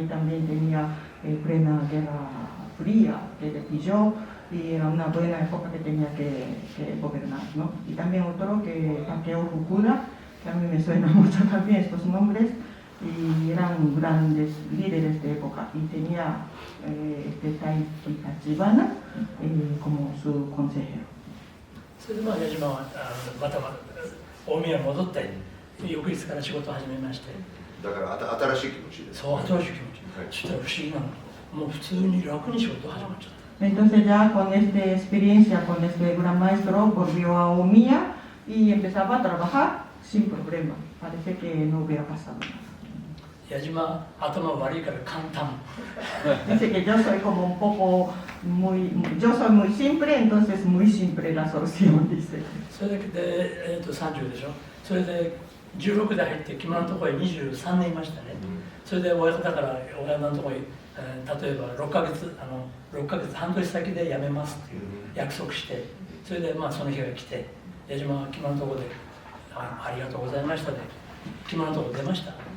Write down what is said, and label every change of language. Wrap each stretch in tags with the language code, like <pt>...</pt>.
<es>Y también tenía plena guerra fría que le pilló y era una buena época que tenía que gobernar, ¿no? Y también otro que Takeo Fukuda, que a mí me suena mucho también estos nombres, y eran grandes líderes de época y tenía Taiki Tachibana como su consejero.</es> <ja>それで矢島はまた大宮に戻って翌日から仕事を始めまして、だから新しい気持ちです。そう、新しい気持ち。そしたら不思議なの、もう普通に楽に仕事始まっちゃった。</ja> <es>Entonces ya con esta experiencia, con este gran maestro, volvió a Omiya y empezaba a trabajar sin problema. Parece que no hubiera pasado nada.</es> <ja>矢島、頭悪いから簡単。</ja> <es>Dice que yo soy como un poco yo soy muy simple, entonces muy simple la solución, dice.</es> <ja>それで、30でしょ。それで16で入って木村のところへ23年いましたね。それで親方から親のところへ、例えば6ヶ月半年先で辞めますっていう約束して、それでその日が来て、矢島は木村のところでありがとうございましたで木村のところ出ました。</ja>